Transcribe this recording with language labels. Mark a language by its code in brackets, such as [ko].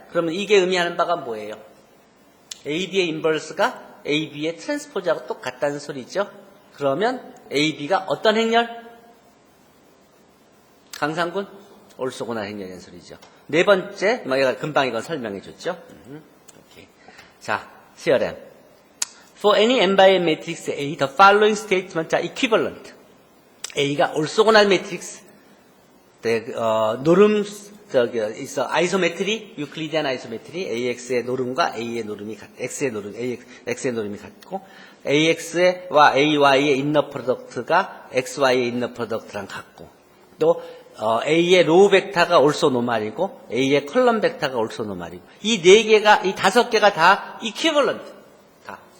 [ko] 그러면 이게 의미하는 바가 뭐예요? A, B의 인버스가 A, B의 트랜스포즈하고 똑같다는 소리죠. 그러면 A, B가 어떤 행렬? 강상군? 올소고날 행렬이라는 소리죠. 네 번째, 금방 이건 설명해 줬죠. 자, theorem. [en] For any n by n matrix A, the following statements are equivalent. [ko] A가 orthogonal matrix. 노름, 있어, 아이소메트리, 유클리디안 아이소메트리, AX의 노름과 A의 노름이 X의 노름, X의 노름이 같고, AX와 AY의 인너 프로덕트가 XY의 인너 프로덕트랑 같고, 또, A의 로우 벡터가 올소노말이고 A의 컬럼 벡터가 올소노말이고 이 네 개가 이 다섯 개가 다 이퀴벌런트 다.